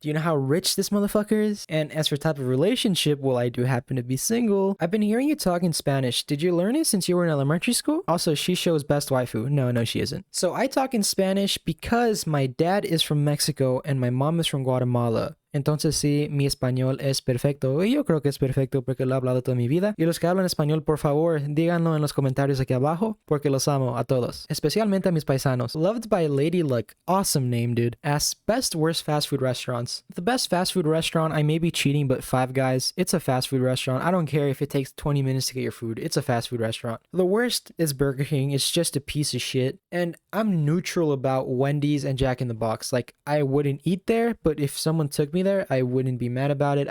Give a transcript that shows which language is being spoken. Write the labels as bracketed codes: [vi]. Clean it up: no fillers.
[en] Do you know how rich this motherfucker is? And as for type of relationship, well, I do happen to be single. I've been hearing you talk in Spanish. Did you learn it since you were in elementary school? Also, she shows best waifu. No, she isn't. So I talk in Spanish because my dad is from Mexico and my mom is from Guatemala. [es] Entonces sí, mi español es perfecto y yo creo que es perfecto porque lo he hablado toda mi vida. Y los que hablan español, por favor, díganlo en los comentarios aquí abajo porque los amo a todos, especialmente a mis paisanos. [en] Loved by Lady Luck, awesome name, dude. Asks, best worst fast food restaurants. The best fast food restaurant, I may be cheating, but Five Guys, it's a fast food restaurant. I don't care if it takes 20 minutes to get your food, it's a fast food restaurant. The worst is Burger King, it's just a piece of shit. And I'm neutral about Wendy's and Jack in the Box. Like, I wouldn't eat there, but if someone took me there, I wouldn't be mad about it.